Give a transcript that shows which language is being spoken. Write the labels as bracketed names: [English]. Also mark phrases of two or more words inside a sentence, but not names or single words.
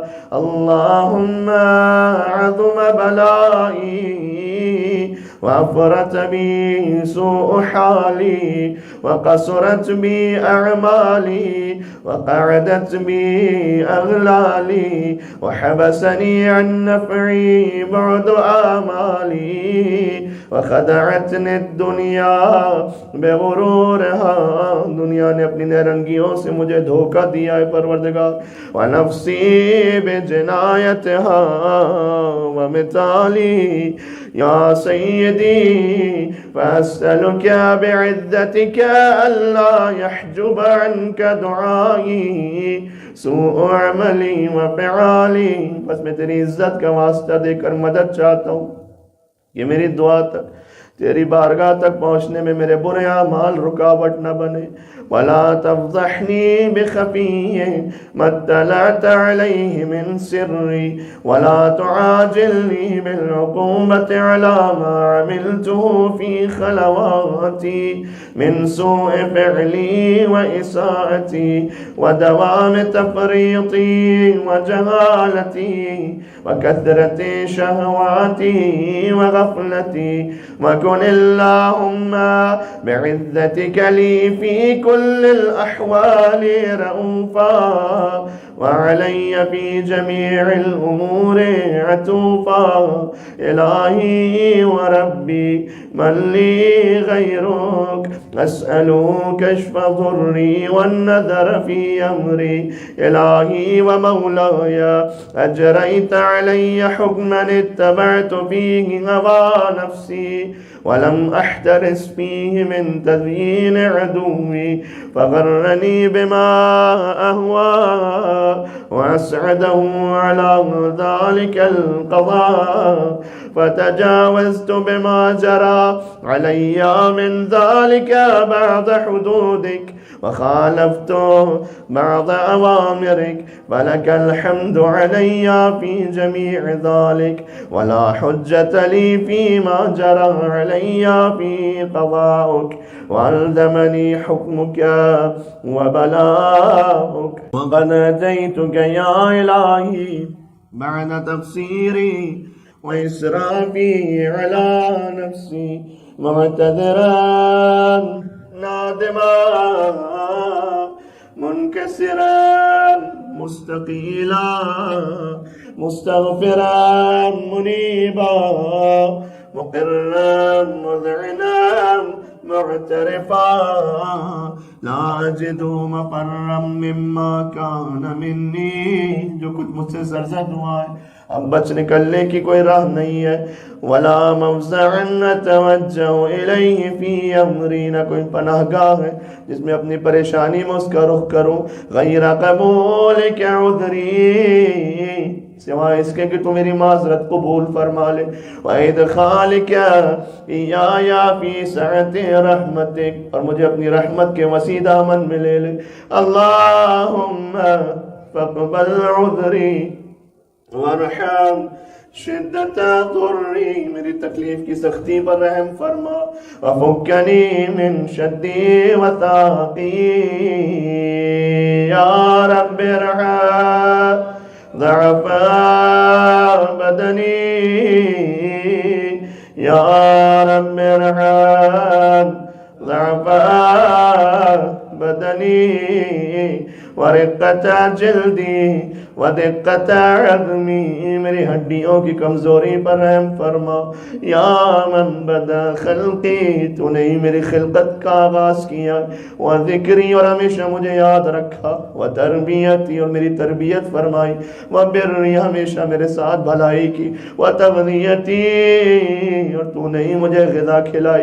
[Arabic] اللهم عظم بلائي وأفرت بي سوء حالي وقصرت بي أعمالي وقعدت بي أغلالي وحبسني عن نفعي بعد آمالي وخدعتني الدنيا بغرورها. [Urdu] دنیا نے اپنی نیرنگیوں سے مجھے دھوکا دیا ہے پروردگار. [Arabic] ونفسي بجنايتها ومطالي يا سيدي فأسألك بعزتك ألا يحجب عنك دعائي سوء عملي وفعالي. [Urdu] بس میں تیری عزت کا واسطہ دے کر مدد چاہتا ہوں کہ میری دعا تک تیری بارگاہ تک پہنچنے میں میرے برے اعمال رکاوٹ نہ بنے. [Arabic] ولا تفضحني بخفي ما اطلعت عليه من سري ولا تعاجلني بالعقوبة على ما عملته في خلواتي من سوء فعلي وإساءتي ودوام تفريطي وجهالتي وكثرة شهواتي وغفلتي وكن اللهم بعزتك لي في كل الأحوال رؤوفا وعلي في جميع الأمور عطوفا. إلهي وربي من لي غيرك أسألك كشف ضري والنظر في أمري. إلهي ومولاي أجريت علي حكما اتبعت فيه هوى نفسي ولم أحترس فيه من تزيين عدوي فغرني بما أهوى وأسعده على ذلك القضاء فتجاوزت بما جرى علي من ذلك بعض حدودك وخالفت بعض أوامرك ولك الحمد علي في جميع ذلك ولا حجة لي فيما جرى علي في قضائك وألزمني حكمك وبلاؤك وقد أتيتك يا إلهي بعد تقصيري وإسرافي على نفسي معتذرا نادما منكسرا مستقيلا مستغفرا منيبا مقرا مذعنا معترفا لا أجد مفرا مما كان مني. [Urdu] جو کچھ مجھ سے سرزد ہوا ہے اب بچ نکلنے کی کوئی راہ نہیں ہے. [Arabic] ولا مفزعا أتوجه إليه في أمري, [Urdu] نہ کوئی پناہ گاہ ہے جس میں اپنی پریشانی میں اس کا رخ کروں. [Arabic] غير قبولك عذري, [Urdu] سوائے اس کے کہ تو میری معذرت قبول فرما لے. [Arabic] وإدخالك إياي في سعة رحمتك, [Urdu] اور مجھے اپنی رحمت کے وسیع دامن میں لے لے. [Arabic] اللهم فاقبل عذري وارحم شدة ضري, [Urdu] میری تکلیف کی سختی پر رحم فرما. [Arabic] وفكني من شد وثاقي يا رب ارحم ضعف بدني يا رب ارحم ضعف بدني ورقة جلدي ودقة عظمي, [Urdu] میری ہڈیوں کی کمزوری پر رحم فرما. [Arabic] يا من بدأ خلقي, [Urdu] تو نے ہی میری خلقت کا آغاز کیا. [Arabic] وذكري, [Urdu] اور ہمیشہ مجھے یاد رکھا. [Arabic] وتربيتي, [Urdu] اور میری تربیت فرمائی. [Arabic] وبري, [Urdu] ہمیشہ میرے ساتھ بھلائی کی. [Arabic] وتغذيتي, [Urdu] اور تو نے ہی مجھے غذا کھلائی.